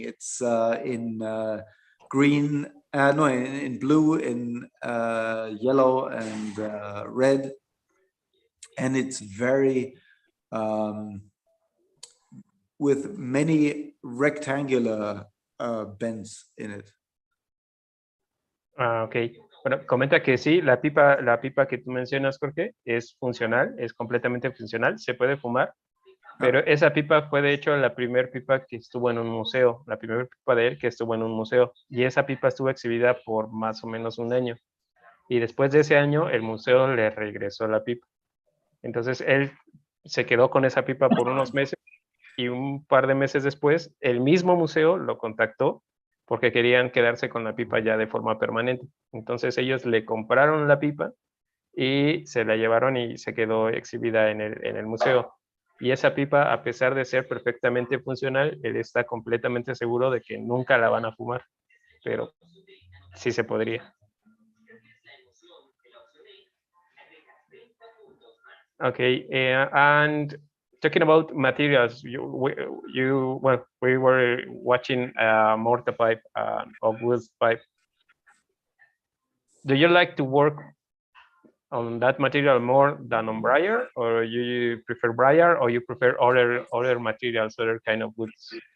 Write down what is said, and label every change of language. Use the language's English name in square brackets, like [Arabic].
[English] It's in green, in blue, in yellow and red. And it's very, with many rectangular bends in it. Ok. [Spanish] Bueno, comenta que sí, la pipa que tú mencionas, Jorge, es funcional, es completamente funcional, se puede fumar, Pero esa pipa fue de hecho la primera pipa que estuvo en un museo, la primera pipa de él que estuvo en un museo. Y esa pipa estuvo exhibida por más o menos un año. Y después de ese año el museo le regresó la pipa. Entonces él se quedó con esa pipa por unos meses y un par de meses después el mismo museo lo contactó porque querían quedarse con la pipa ya de forma permanente. Entonces ellos le compraron la pipa y se la llevaron y se quedó exhibida en el museo. Y esa pipa, a pesar de ser perfectamente funcional, él está completamente seguro de que nunca la van a fumar, pero sí se podría. [English] Okay, and talking about materials, well, we were watching mortar pipe or wood pipe. Do you like to work on that material more than on briar, or you prefer briar, or you prefer other materials, other kind of woods?